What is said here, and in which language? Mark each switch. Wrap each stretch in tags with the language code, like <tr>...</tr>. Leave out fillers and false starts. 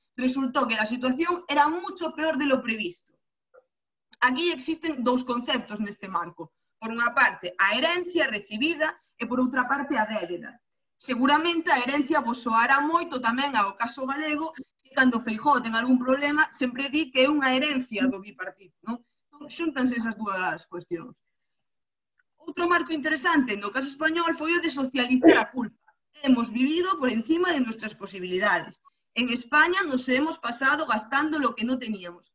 <es>Resultó que la situación era mucho peor de lo previsto.</es> <gl>Aquí existen dous conceptos neste marco. Por unha parte, a herencia recibida e por outra parte, a débeda. Seguramente a herencia vos soará moito tamén ao caso galego, que cando Feijóo ten algún problema sempre di que é unha herencia do bipartito, non? Entón, xúntanse esas dúas cuestións. Outro marco interesante no caso español foi o de socializar a culpa.</gl> <es>Hemos vivido por encima de nuestras posibilidades. En España nos hemos pasado gastando lo que no teníamos.</es>